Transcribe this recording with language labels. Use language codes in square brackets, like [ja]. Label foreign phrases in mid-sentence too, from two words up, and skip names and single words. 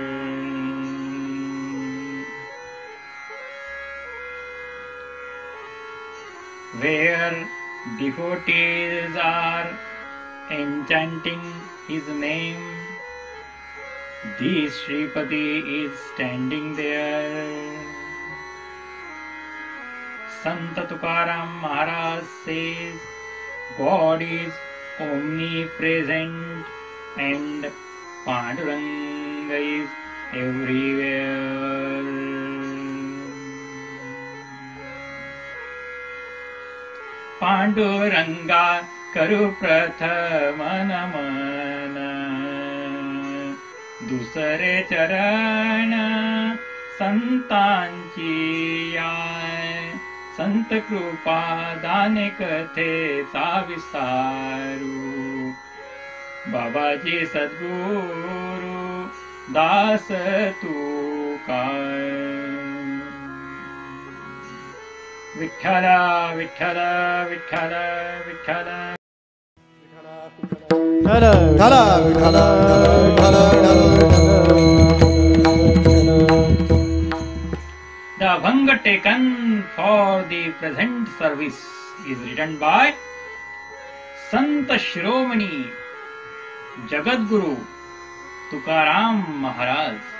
[en] Where devotees are enchanting his name, this Shripati is standing there. Sant Tukaram Maharaj says, God is omnipresent and Panduranga is everywhere. [mr] पांडुरंगा करू प्रथम नमन, दुसरे चरण संतांची याय. संत कृपा दाने कथेचा विस्तारू, बाबाजी सद्गुरु दास तू काय. [en] विठ्ठल विठ्ठल विठ्ठल विठ्ठल The Abhanga taken for the present service is written by Sant Shiromani Jagadguru Tukaram Maharaj.